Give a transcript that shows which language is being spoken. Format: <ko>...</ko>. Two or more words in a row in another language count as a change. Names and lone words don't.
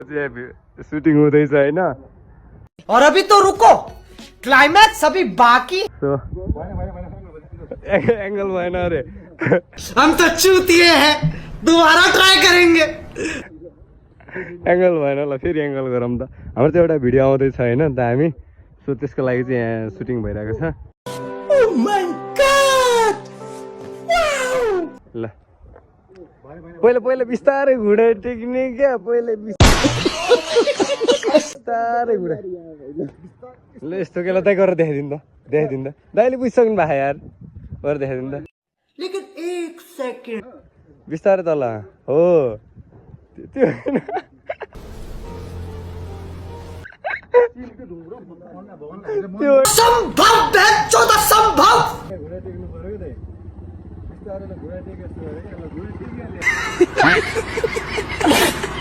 <ne>सुटिङ हुँदैछ हैन</ne> <hi>और अभी तो रुको क्लाइमैक्स अभी बाकी</hi> <ne>एंगल भएन अरे</ne> <hi>हम तो चूतिए हैं दोबारा ट्राई करेंगे</hi> <ne>एंगल भएन ल फेरि एंगल गरौँ त हाम्रो चाहिँ एउटा भिडियो आउँदैछ हैन त हामी सो त्यसको लागि चाहिँ यहाँ सुटिङ भइरहेको छ</ne> <en>Oh my God</en> <ne>ल पहिला बिस्तारै घुँडा टेक्ने क्या पहिला बिस्तारै घुँडा ल यस्तो के ल दाइ गरेर देखाइदिनु त दाइले बुझिसक्नु भएको यार गरेर देखाइदिनु त</ne> <hi>लेकिन एक सेकंड</hi> <ne>बिस्तारै तल हो त्यो</ne> <hi>संभव है चौदह संभव</hi> <ne>घुँडा टेक्नु पर्यो दाइ बिस्तारै घुँडा टेकेको</ne>